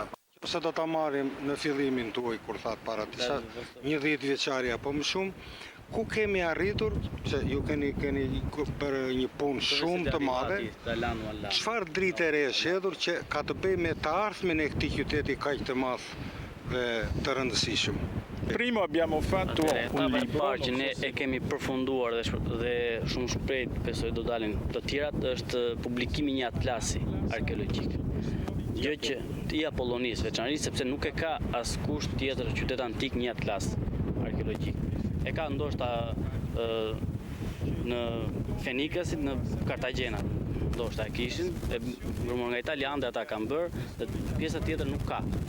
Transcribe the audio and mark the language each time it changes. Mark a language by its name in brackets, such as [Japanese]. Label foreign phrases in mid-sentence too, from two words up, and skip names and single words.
[Albanian] Ose do ta marrim në fillimin tuaj kur thatë para disa 10 vjeçari apo më shumë, ku kemi arritur, se ju keni bërë një punë shumë të madhe, çfarë dritë e re është hedhur që ka të bëjë me të ardhmen e këtij qyteti kaq të madh dhe të rëndësishëm? [Italian] Primo abbiamo fatto un libro. [Albanian] Parë që ne e kemi përfunduar dhe shumë shpejt besoj do dalin të tjerat është publikimi një atlasi arkeologjik. Gjë që i Apollonis veçanërisht sepse nuk e ka askush tjetër qytet antik një atlas arkeologjik. E ka ndoshta në Fenikasit, në Kartagena, ndoshta e kishin, e vërmur nga italianë dhe ata kanë bërë, dhe pjesa tjetër nuk ka.